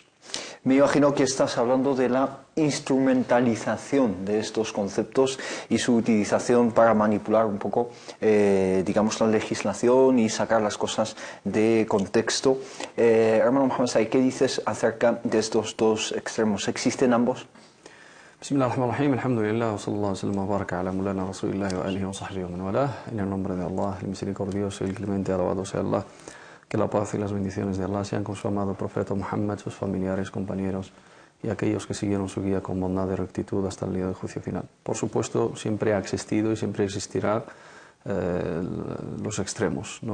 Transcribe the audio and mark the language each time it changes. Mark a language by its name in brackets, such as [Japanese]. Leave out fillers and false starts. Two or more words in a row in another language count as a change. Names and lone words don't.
[Spanish] Me imagino que estás hablando de la instrumentalización de estos conceptos y su utilización para manipular un poco, digamos, la legislación y sacar las cosas de contexto. Hermano Mohamed Said, ¿qué dices acerca de estos dos extremos? ¿Existen ambos? [Arabic] بسم الله الرحمن الرحيم، الحمد لله, وصلى الله عليه وبارك على مولانا رسول الله وآله وصحبه ومن والاه. [Spanish] En el nombre de Allah, el misericordioso y el clemente, alabado sea Allah. Que la paz y las bendiciones de Allah sean con su amado profeta Muhammad, sus familiares, compañeros y aquellos que siguieron su guía con bondad y rectitud hasta el día del juicio final. Por supuesto, siempre ha existido y siempre existirá los extremos, ¿no?